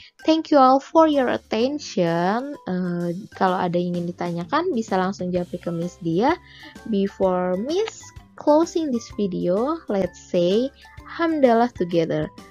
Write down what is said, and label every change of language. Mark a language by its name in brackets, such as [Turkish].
[English] Thank you all for your attention. [Indonesian] Kalau ada yang ingin ditanyakan, bisa langsung japri ke Miss Dia. [English] Before Miss closing this video, let's say hamdalah together.